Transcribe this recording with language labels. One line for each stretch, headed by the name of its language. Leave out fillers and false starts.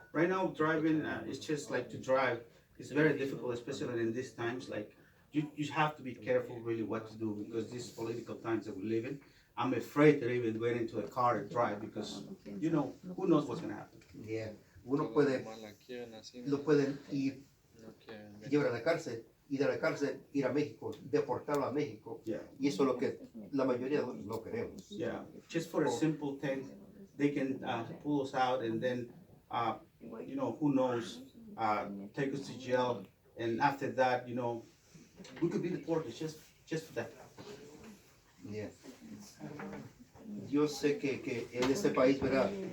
English: Right now, driving, it's just like to drive. It's very difficult, especially in these times. Like, you have to be careful really what to do because these political times that we live in. I'm afraid to even get into a car and drive because, you know, who knows what's going to happen. Yeah.
Spanish: Uno puede, lo pueden ir, llevar a la cárcel y de la cárcel ir a México, deportarlo a México.
English: Yeah.
Spanish: Y eso es lo que la mayoría no queremos.
English: Yeah. Just for a simple thing, they can pull us out and then, you know, who knows, take us to jail. And after that, you know, we could be deported just for that. Yeah.
Spanish: Yo sé que en este país, ¿verdad?